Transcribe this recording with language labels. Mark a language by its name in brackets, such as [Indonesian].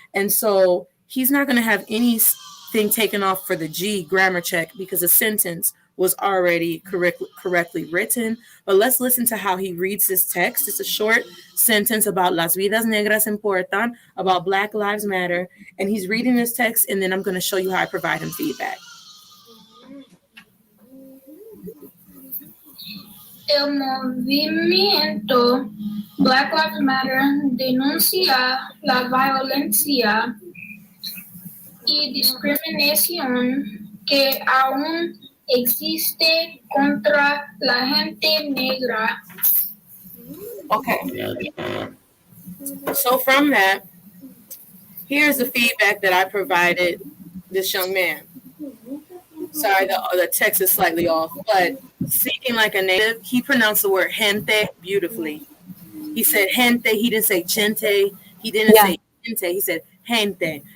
[English] And so he's not going to have anything taken off for the G grammar check because the sentence was already correctly written. But let's listen to how he reads this text. It's a short sentence about [Spanish] las vidas negras importan, [English] about Black Lives Matter. And he's reading this text, and then I'm going to show you how I provide him feedback. [Spanish] El movimiento Black Lives Matter denuncia la violencia y discriminación que aún existe contra la gente negra. [English] Okay. So from that, here's the feedback that I provided this young man. Sorry, the text is slightly off, but speaking like a native, he pronounced the word gente beautifully. He said gente, he didn't say chente, he didn't say gente, he said gente.